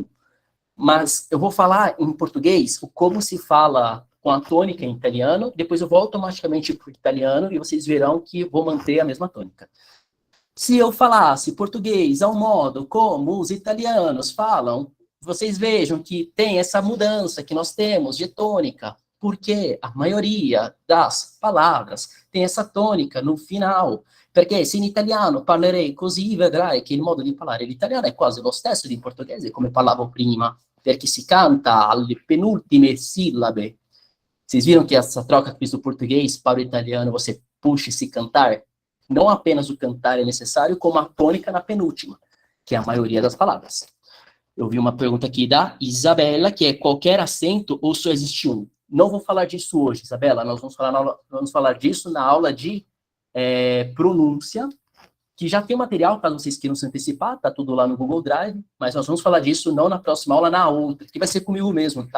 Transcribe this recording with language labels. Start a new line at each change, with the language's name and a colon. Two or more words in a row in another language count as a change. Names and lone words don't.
Portuguese: Mas eu vou falar em português como se fala com a tônica em italiano, depois eu vou automaticamente para o italiano e vocês verão que vou manter a mesma tônica. Se eu falasse português ao modo como os italianos falam, vocês vejam que tem essa mudança que nós temos de tônica, porque a maioria das palavras tem essa tônica no final.
Italian: Perché se in italiano parlerei così, vedrai che il modo di parlare l'italiano è quasi lo stesso di portoghese, come parlavo prima, perché si canta alle penultime sillabe.
Portuguese: Vocês viram que essa troca que fiz do português para o italiano, você puxa esse cantar? Não apenas o cantar é necessário, como a tônica na penúltima, que é a maioria das palavras. Eu vi uma pergunta aqui da Isabela, que é qualquer acento ou só existe um? Não vou falar disso hoje, Isabela, nós vamos falar disso na aula de pronúncia, que já tem material, caso vocês queiram se antecipar, tá tudo lá no Google Drive, mas nós vamos falar disso não na próxima aula, na outra, que vai ser comigo mesmo, tá?